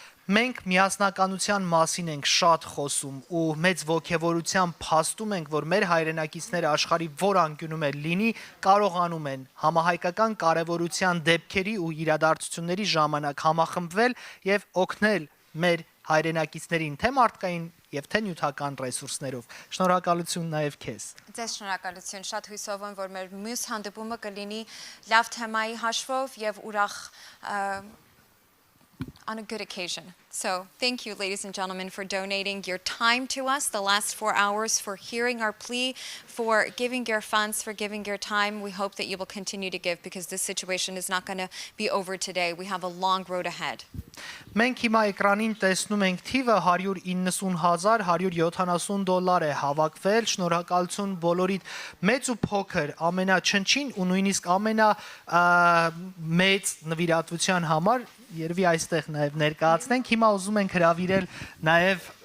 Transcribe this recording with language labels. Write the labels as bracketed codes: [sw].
[hy] Մենք միասնականության մասին ենք շատ խոսում ու մեծ ողջավորությամբ փաստում ենք, որ մեր հայրենակիցները աշխարհի որ անկյունում էլ լինի, կարողանում են համահայկական կարևորության դեպքերի ու իրադարձությունների ժամանակ համախմբվել եւ օգնել մեր հայրենակիցներին թե մարդկային եւ թե նյութական ռեսուրսներով։ Շնորհակալություն նաեւ քեզ։ Ձեզ շնորհակալություն, շատ հույսով եմ, որ մեր մյուս հանդիպումը կլինի լավ թեմայի հաշվով եւ ուրախ [en] on a good occasion. So thank you, ladies and gentlemen, for donating your time to us the last 4 hours, for hearing our plea, for giving your funds, for giving your time. We hope that you will continue to give because this situation is not going to be over today. We have a long road ahead. [hy] Մենք հիմա էկրանին տեսնում ենք թիվը $190,170 է հավաքվել, շնորհակալություն բոլորիդ մեծ ու փոքր, ամենաչնչին ու նույնիսկ ամենամեծ նվիրատվության համար, երևի այստեղ նաև ներկայացնենք, հիմա ուզում ենք հրավիրել նաև